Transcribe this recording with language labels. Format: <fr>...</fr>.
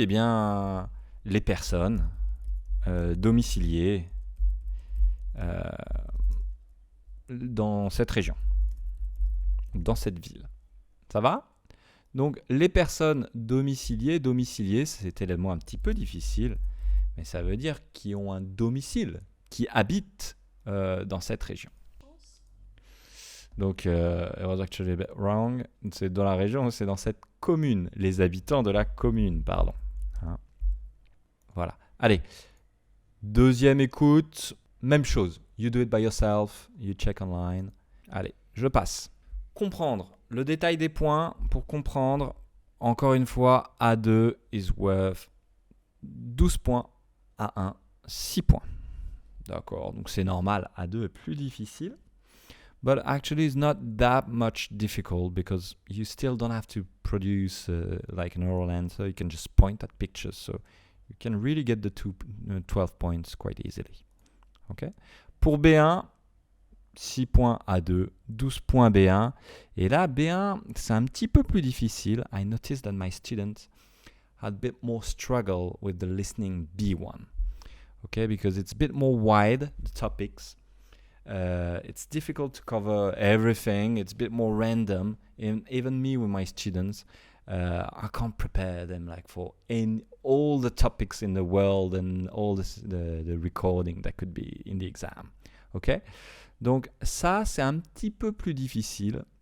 <fr>Eh bien, les personnes domiciliées dans cette région, dans cette ville. Ça va? Donc, les personnes domiciliées, c'était le mot un petit peu difficile, mais ça veut dire qui ont un domicile, qui habitent dans cette région.</fr> <en>Donc, it was actually a bit wrong.</en> <fr>C'est dans la région, c'est dans cette commune, les habitants de la commune, pardon. Voilà. Allez, deuxième écoute, même chose.</fr> <en>You do it by yourself, you check online.</en> <fr>Allez, je passe. Comprendre. Le détail des points, pour comprendre, encore une fois,</fr> <en>A2 is worth 12 points, A1, 6 points.</en> <fr>D'accord, donc c'est normal, A2 est plus difficile.</fr> <en>But actually it's not that much difficult because you still don't have to produce like an oral answer. You can just point at pictures. So you can really get the 12 points quite easily.</en> <fr>Okay? Pour B1, 6 points A2, 12 points B1. Et là, B1, c'est un petit peu plus difficile.</fr> <en>I noticed that my students had a bit more struggle with the listening B1. Okay, because it's a bit more wide, the topics. It's difficult to cover everything. It's a bit more random. And even me with my students, I can't prepare them like for all the topics in the world and all the recording that could be in the exam. Okay?</en> <fr>Donc ça, c'est un petit peu plus difficile.</fr>